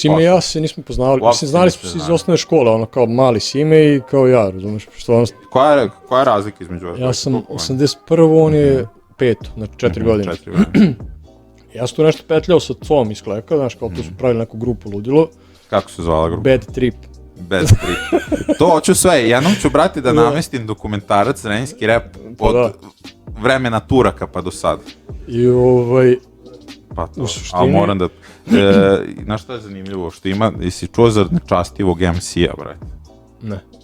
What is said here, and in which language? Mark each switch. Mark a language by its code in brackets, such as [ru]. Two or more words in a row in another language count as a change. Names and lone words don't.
[sr] Sime i ja se nismo poznavali, mislim, znali smo se iz osnovne škole, ono kao mali Sime i kao ja, razumeš, što ono... Koja je razlika između vas? Ja sam 81. on je 5, znači 4 godine. Ja sam tu nešto petljao sa Com iz Kleka, znaš, kao tu su pravili neku grupu Ludilo. Kako se zvala grupa? Bad Trip. To hoću sve, jednom ću, brati, da namestim dokumentarac, zrenjinski rap od vremena Turaka pa do sad. I pa to, ali moram da... Znaš šta je zanimljivo, što ima, jesi čuo za nečastivog MC-a, brate? Ne.